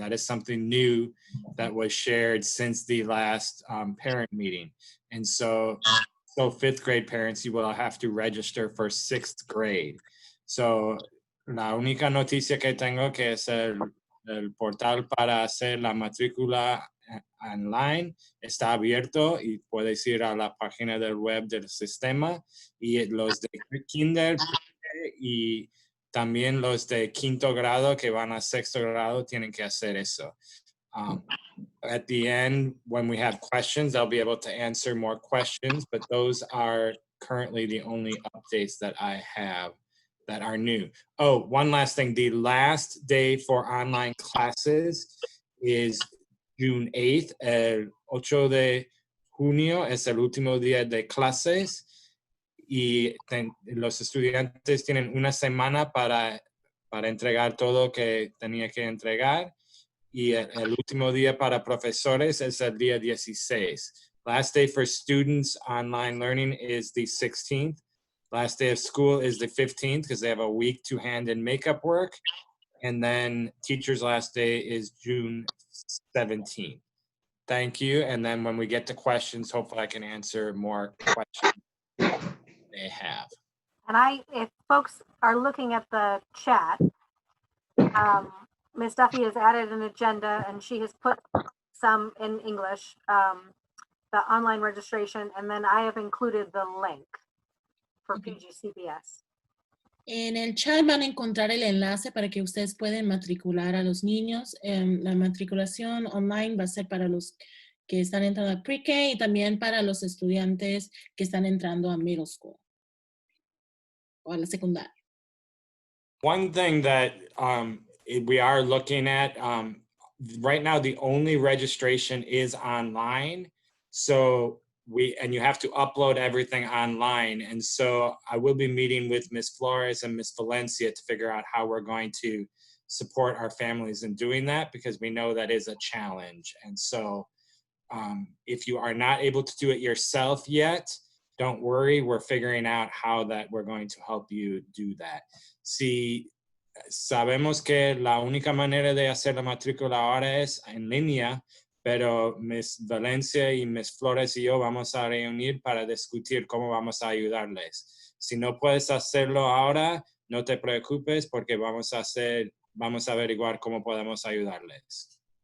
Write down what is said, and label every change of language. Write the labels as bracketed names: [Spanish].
[English] That is something new that was shared since the last parent meeting, and so fifth grade parents, you will have to register for sixth grade. [Spanish] So la única noticia que tengo que es el portal para hacer la matrícula online está abierto y puedes ir a la página del web del sistema, y los de kinder y también los de quinto grado que van a sexto grado tienen que hacer eso. [English] At the end, when we have questions, I'll be able to answer more questions, but those are currently the only updates that I have that are new. Oh, one last thing. The last day for online classes is June 8th. [Spanish] El 8 de junio es el último día de clases, y los estudiantes tienen una semana para entregar todo que tenía que entregar. Y el último día para profesores es el día 16. [English] Last day for students online learning is the 16th. Last day of school is the 15th because they have a week to hand in makeup work. And then teacher's last day is June 17th. Thank you. And then when we get to questions, hopefully I can answer more questions they have. And if folks are looking at the chat, Ms. Duffy has added an agenda, and she has put some in English, the online registration, and then I have included the link for PGCBS. [Spanish] En el chat van a encontrar el enlace para que ustedes puedan matricular a los niños. La matriculación online va a ser para los que están entrando a pre-K y también para los estudiantes que están entrando a middle school o a la secundaria. [English] One thing that we are looking at, right now the only registration is online. So you have to upload everything online. And so I will be meeting with Ms. Flores and Ms. Valencia to figure out how we're going to support our families in doing that, because we know that is a challenge. And so if you are not able to do it yourself yet, don't worry, we're figuring out how that we're going to help you do that. [Spanish] Si sabemos que la única manera de hacer la matrícula ahora es en línea, pero Miss Valencia y Miss Flores y yo vamos a reunir para discutir cómo vamos a ayudarles. Si no puedes hacerlo ahora, no te preocupes porque vamos a averiguar cómo podemos ayudarles.